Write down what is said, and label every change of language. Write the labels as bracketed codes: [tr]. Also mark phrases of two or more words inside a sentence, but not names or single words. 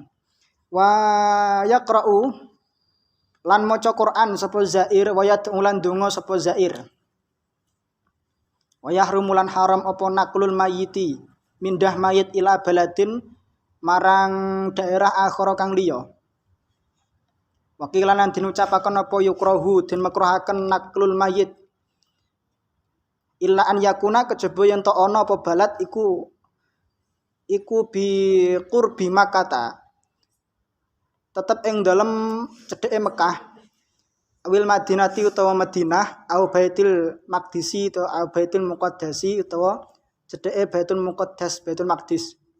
[ar] ويقرأ [jv] lan maca Quran sapa zair [ar] ويدعو [jv] donga sapa zair. [ar] ويحرم [jv] haram apa [ar] نقل الميت [jv] mindah mayit [ar] إلى بلد [jv] marang daerah akhara kang liya. Wakilan lan dinucapaken apa yukrahu den makruhaken [ar] نقل الميت إلا أن يكون [jv] kejaba yen to ana apa balad iku [ar] بقرب مكة [jv] tetep ing dalem cedheke Mekah [ar] أو المدينة [jv] utawa Madinah [ar] أو بيت المقدس [jv] utawa [ar] أو بيت المقدس [jv] utawa cedheke Baitul Muqaddas Baitul Maqdis.